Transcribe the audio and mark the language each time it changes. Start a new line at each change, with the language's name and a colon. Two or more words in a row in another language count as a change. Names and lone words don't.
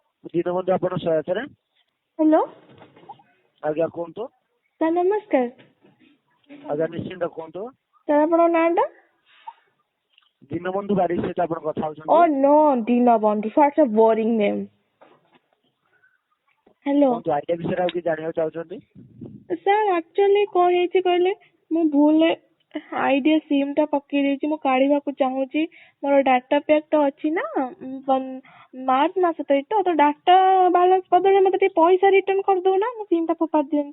Odia: ଦୀନବନ୍ଧୁ ଆପଣ ସହାୟତାରେ ହ୍ୟାଲୋ ଆଜ୍ଞା କୁହନ୍ତୁ। ସାର୍ ନମସ୍କାର। ଆଜ୍ଞା ନିଶ୍ଚିନ୍ତ କୁହନ୍ତୁ। ସାର୍ ଆପଣଙ୍କ ନାଁଟା? ଦୀନବନ୍ଧୁ ବାରିକ ସହିତ ଆପଣ କଥା ଓ ହଉଛନ୍ତି।
English: नो ଦୀନବନ୍ଧୁ, such a boring name.
Odia: ହ୍ୟାଲୋ କୁହନ୍ତୁ ଆଇଡ଼ିଆ ବିଷୟରେ ଆଉ କିଛି ଜାଣିବାକୁ ଚାହୁଁଛନ୍ତି? ସାର୍ ଆକ୍ଚୁଆଲି କ'ଣ ହେଇଛି କହିଲେ, ମୁଁ ଭୁଲରେ ଆଇଡ଼ିଆ ସିମ୍ ଟା ପକେଇ ଦେଇଛି, ମୁଁ କାଢିବାକୁ ଚାହୁଁଛି। ମୋର
English: data pack
Odia: ତ ଅଛି ନା ମାର୍ଚ୍ଚ ମାସ ତ
English: data balance
Odia: ବଦଳରେ ମତେ ଟିକେ ପଇସା ରିଟର୍ନ କରିଦଉନା, ମୁଁ ସିମ୍ ଟା ଫୋପାଡ଼ି ଦିଅନ୍ତି।